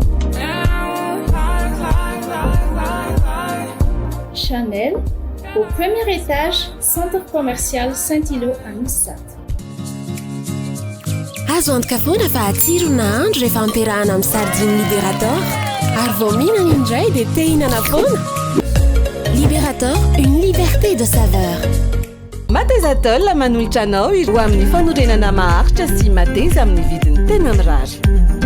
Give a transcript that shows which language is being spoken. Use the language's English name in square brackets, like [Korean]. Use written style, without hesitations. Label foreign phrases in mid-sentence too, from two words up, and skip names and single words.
[French] Chanel, au premier étage, centre commercial Saint-Hilo à Missat. [Malagasy] Azo antoka foana fa atsirona andro rehefa ampiarahana amin'ny sardine libérateur ary vao mihinana indray dia te hihinana foana. [French] Libérateur, une liberté de saveur. [Malagasy] Matezatol manolotra anao ho amin'ny fanorenana maharitra sy mateza amin'ny vidiny tena mirary